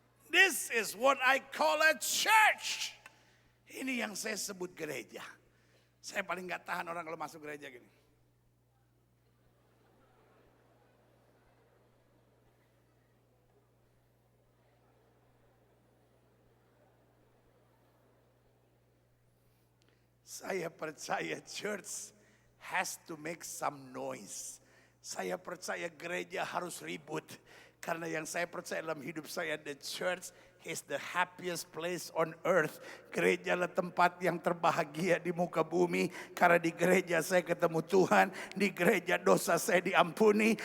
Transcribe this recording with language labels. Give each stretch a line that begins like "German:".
English: This is what I call a church.
Indonesian: Ini yang saya sebut gereja. Saya paling gak tahan orang kalau masuk gereja gini. Saya percaya
English: church has to make some noise.
Indonesian: Saya percaya gereja harus ribut. Karena yang saya percaya dalam hidup saya,
English: the church is the happiest place on earth.
Indonesian: Gereja adalah tempat yang terbahagia di muka bumi. Karena di gereja saya ketemu Tuhan. Di gereja dosa saya diampuni.